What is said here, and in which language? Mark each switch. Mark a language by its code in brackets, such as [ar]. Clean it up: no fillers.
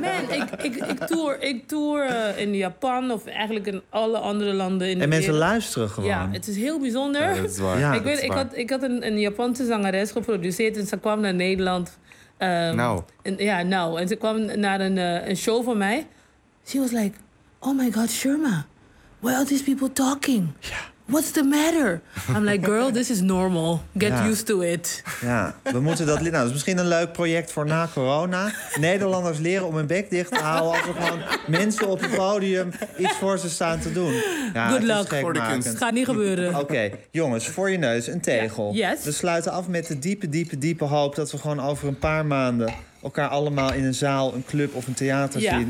[nl] Man, ik toer in Japan of eigenlijk in alle andere landen. En mensen luisteren gewoon. Ja, het is heel bijzonder. Ja, dat is waar. Ja, ik had een Japanse zangeres geproduceerd en ze kwam naar Nederland. En ze kwam naar een show van mij. [en] She was like, oh my god, Sherma, why are these people talking? Yeah. What's the matter? I'm like, girl, this is normal. Get used to it. [nl] Ja, we moeten dat. Nou, dat is misschien een leuk project voor na corona. Nederlanders leren om hun bek dicht te houden als er gewoon mensen op het podium iets voor ze staan te doen. Ja, [en] good luck [nl] voor de kunst. Het gaat niet gebeuren. Oké, jongens, voor je neus een tegel. [en] Yeah. Yes. [nl] We sluiten af met de diepe, diepe, diepe hoop dat we gewoon over een paar maanden elkaar allemaal in een zaal, een club of een theater zien.